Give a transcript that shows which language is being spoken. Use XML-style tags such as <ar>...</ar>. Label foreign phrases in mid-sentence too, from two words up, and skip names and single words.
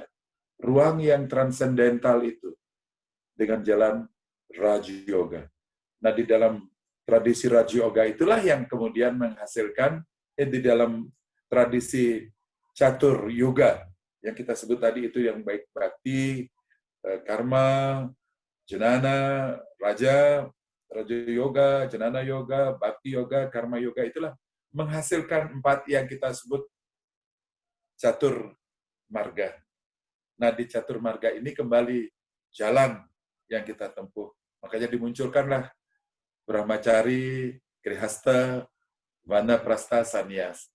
<id>Ruang yang transendental itu dengan jalan Raja Yoga. Nah, di dalam tradisi Raja Yoga itulah yang kemudian menghasilkan di dalam tradisi Catur Yoga yang kita sebut tadi itu yang baik bakti, karma, jenana, raja yoga, jenana yoga, bakti yoga, karma yoga, itulah menghasilkan 4 yang kita sebut Catur Marga. Nah, di Catur Marga ini kembali jalan yang kita tempuh. Makanya dimunculkanlah Brahmacari, Grihasta, Vanaprastha, Sannyas.</id>